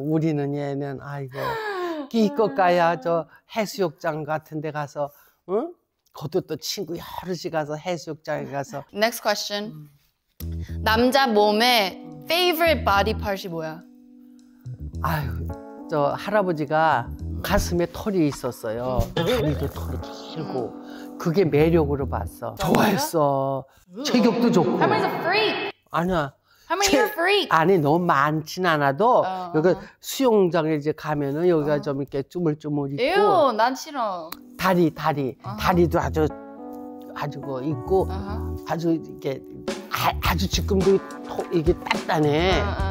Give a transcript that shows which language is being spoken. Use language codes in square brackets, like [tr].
[ko] 우리는 얘는 아이고 기껏 가야 저 해수욕장 같은 데 가서 그것도 또 친구 여럿이 가서 해수욕장에 가서. [en] Next question. [ko] 남자 몸의 [en] favorite body part [ko] 이 뭐야? 아유 저 할아버지가 가슴에 털이 있었어요. 다리도 털이 길고 그게 매력으로 봤어. 좋아했어. 체격도 좋고. [en] 할머니's a freak. [ko] 아니야. [en] 할머니 you're a freak. [ko] 아니 너무 많진 않아도 여기 수영장에 이제 가면은 여기가 좀 이렇게 쭈물쭈물 있고. 에휴, 난 싫어. 다리도 아주 그 있고 아주 이렇게 아주 지금도 이게 단단해.